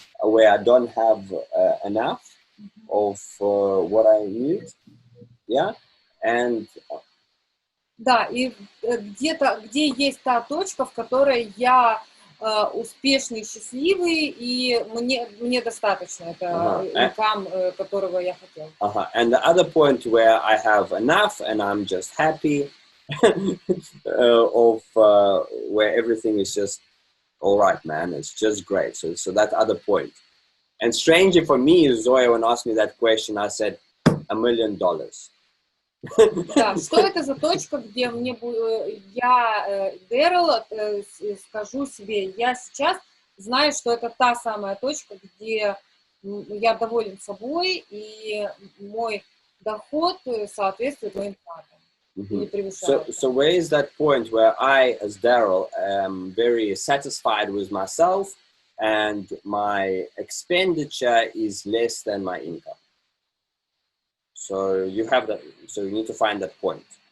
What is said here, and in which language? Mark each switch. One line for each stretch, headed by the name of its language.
English: where I don't have enough of what I need, yeah, and
Russian: Да, и где-то, где есть та точка, в которой я успешный, счастливый, и мне достаточно, это income, которого я хотел.
English: And the other point where I have enough and I'm just happy, where everything is just all right, man, it's just great. So that other point. And strangely for me, Zoya, when asked me that question, I said $1 million.
Russian: Да, что это за точка, где я, Derrell, скажу себе, я сейчас знаю, что это та самая точка, где я доволен собой, и мой доход соответствует моим тратам.
English: So where is that point where I, as Derrell, am very satisfied with myself and my expenditure is less than my income? So you have that. So you need to find that point.